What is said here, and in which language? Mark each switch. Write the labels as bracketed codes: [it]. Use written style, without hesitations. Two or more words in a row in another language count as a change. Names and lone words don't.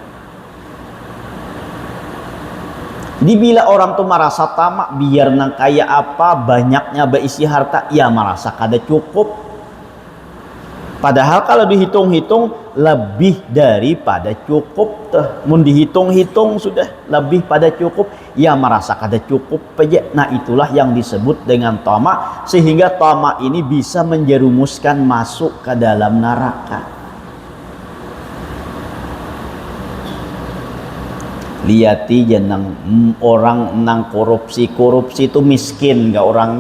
[bjn] Jadi bila orang tuh merasa tamak, biar nang kaya apa, banyaknya berisi harta, ia merasa kada cukup. [id] Padahal kalau dihitung-hitung lebih daripada cukup tuh. [bjn] Mun dihitung-hitung sudah lebih pada cukup, ia merasa kada cukup aja. [id] Nah itulah yang disebut dengan tamak, sehingga tamak ini bisa menjerumuskan masuk ke dalam neraka. [bjn] Liati jenang orang nang korupsi itu miskin gak orangnya.